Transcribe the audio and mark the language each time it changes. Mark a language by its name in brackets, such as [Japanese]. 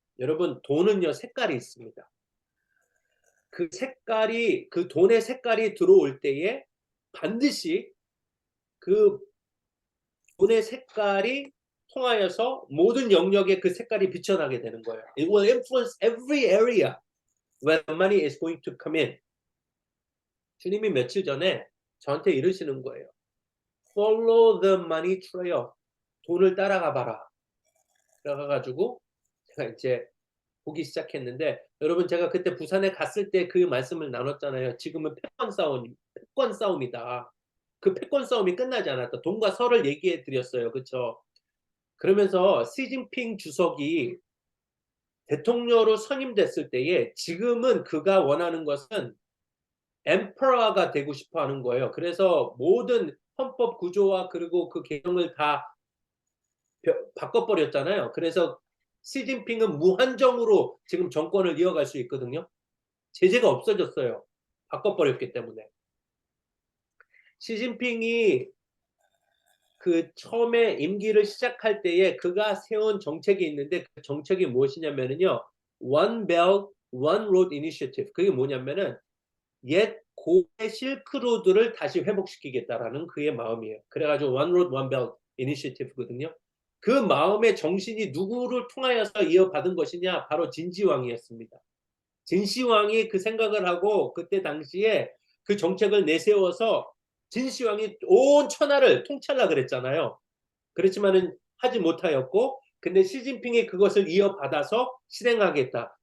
[Korean] 여러분, 돈은요, 색깔이 있습니다. 그 색깔이, 그 돈의 색깔이 들어올 때에 반드시 그 돈의 색깔이 통하여서 모든 영역에 그 색깔이 비춰나게 되는 거예요. [English] It will influence every area where money is going to come in. [Korean] 주님이 며칠 전에 저한테 이러시는 거예요. [English] Follow the money trail. [Korean] 돈을 따라가 봐라. 그래가지고 제가 이제 보기 시작했는데, 여러분 제가 그때 부산에 갔을 때 그 말씀을 나눴잖아요. 지금은 패권 싸움이다. 그 패권 싸움이 끝나지 않았다. 동과 서를 얘기해 드렸어요. 그렇죠? 그러면서 시진핑 주석이 대통령으로 선임됐을 때에 지금은 그가 원하는 것은 엠퍼러가 되고 싶어 하는 거예요. 그래서 모든 헌법 구조와 그리고 그 개정을 다 바꿔버렸잖아요. 그래서 시진핑은 무한정으로 지금 정권을 이어갈 수 있거든요. 제재가 없어졌어요. 바꿔버렸기 때문에. 시진핑이 그 처음에 임기를 시작할 때에 그가 세운 정책이 있는데 그 정책이 무엇이냐면요. [English] One Belt, One Road Initiative. [Korean] 그게 뭐냐면은 옛 고대 실크로드를 다시 회복시키겠다라는 그의 마음이에요. 그래가지고 One Road, One Belt Initiative거든요. 그 마음의 정신이 누구를 통하여서 이어받은 것이냐? 바로 진시황이었습니다. 진시황이 그 생각을 하고 그때 당시에 그 정책을 내세워서 진시황이 온 천하를 통찰하라 그랬잖아요. 그렇지만은 하지 못하였고, 근데 시진핑이 그것을 이어받아서 실행하겠다.